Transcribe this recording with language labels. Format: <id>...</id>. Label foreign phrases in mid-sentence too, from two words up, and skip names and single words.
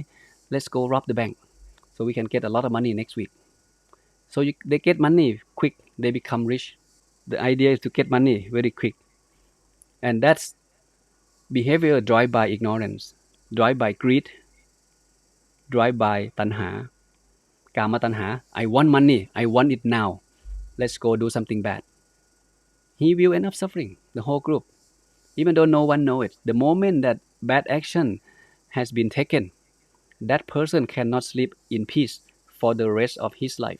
<en>Let's go rob the bank, so we can get a lot of money next week. So they get money quick. They become rich. The idea is to get money very quick, and that's behavior driven by ignorance, driven by greed, driven by tanha,</en> <pi>kama tanha.</pi> <en>I want money. I want it now. Let's go do something bad. He will end up suffering. The whole group, even though no one knows it. The moment that bad action has been taken, that person cannot sleep in peace for the rest of his life.</en>